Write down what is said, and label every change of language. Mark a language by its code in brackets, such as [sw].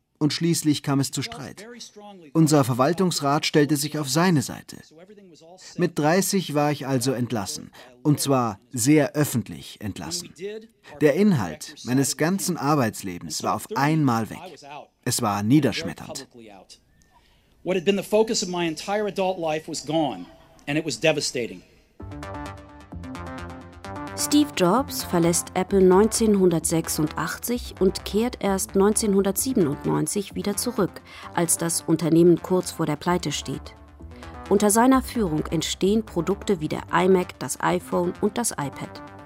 [de] Und schließlich kam es zu Streit. Unser Verwaltungsrat stellte sich auf seine Seite. Mit 30 war ich also entlassen. Und zwar sehr öffentlich entlassen. Der Inhalt meines ganzen Arbeitslebens war auf einmal weg. Es war niederschmetternd. [en] What had been the focus of my entire adult life was gone. And it was devastating. [de] Steve Jobs verlässt Apple 1986 und kehrt erst 1997 wieder zurück, als das Unternehmen kurz vor der Pleite steht. Unter seiner Führung entstehen Produkte wie der iMac, das iPhone und das iPad.